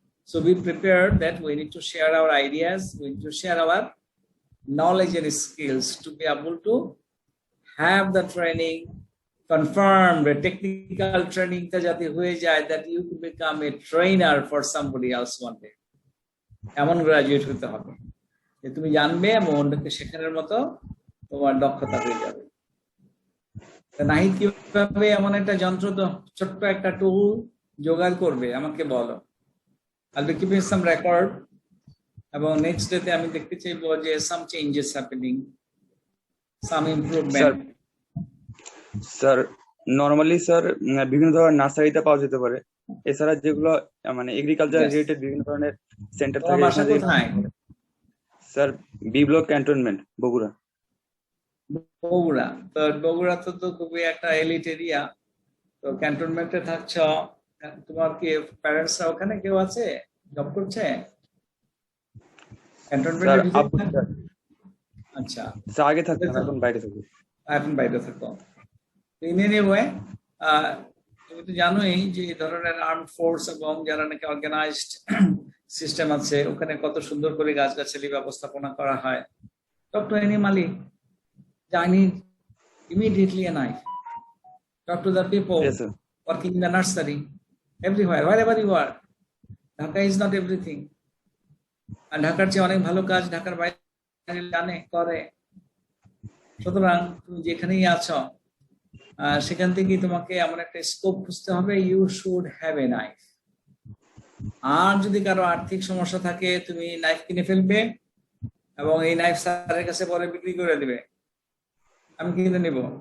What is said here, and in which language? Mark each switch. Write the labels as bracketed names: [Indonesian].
[English] So be prepared that we need to share our ideas, we need to share our knowledge and skills to be able to have the training confirmed, the technical training টা [Bangla] যাতে হয়ে যায়, [English] that you could become a trainer for somebody else one day. [Bangla] এমন graduate হতে হবে যে তুমি জানবে এবং অন্যকে শেখানোর মতো তোমার দক্ষতা হয়ে যাবে। নাহিদ কিভাবে এমন একটা যন্ত্র, তো ছোট্ট একটা টুল জোগাড় করবে আমাকে বলো। [English] I'll be keeping some record, [Bangla] এবং নেক্সট ডেতে আমি দেখতে চাইবো যে [English] some changes happening, some improvement. [Bangla] Sir normally sir বিভিন্ন ধরনের নার্সারিতে পাওয়া যেতে পারে, এছাড়া যেগুলো মানে এগ্রিকালচার রিলেটেড বিভিন্ন ধরনের সেন্টার থাকে। বাসা কোথায়? Sir B block cantonment, Bogura. Bogura তো, বগুড়া তো খুবই একটা এলিট এরিয়া, তো ক্যান্টনমেন্টে থাকছ, তোমার কি প্যারেন্টসরা ওখানে কেউ আছে, জব করছে ক্যান্টনমেন্টের ভিতরে? আচ্ছা, স্যার আগে থাকতাম, এখন বাইরে থাকি। এখন বাইরে থাকো। [English] in any way, [Bangla] তুমি তো জানোই যে এই ধরনের আর্ম ফোর্স এবং যারা নাকি অর্গানাইজড সিস্টেম আছে ওখানে কত সুন্দর করে গাছগাছালি ব্যবস্থাপনা করা হয়। [English] Talk to any মালিক, I need immediately a knife. Talk to the people Yes, sir. working in the nursery, everywhere, wherever you are. Dhaka is not everything. [Bangla] আর ঢাকার চেয়ে অনেক ভালো কাজ ঢাকার বাইরে জানে করে। সুতরাং তুমি যেখানেই আছো সেখান থেকে তোমাকে এমন একটা স্কোপ খুঁজতে হবে, [English] You should have a knife. [Bangla] আর যদি কারো আর্থিক সমস্যা থাকে তুমি নাইফ কিনে ফেলবে এবং এই নাইফ স্যারের কাছে পরে বিক্রি করে দিবে, আমি কিনে নিব।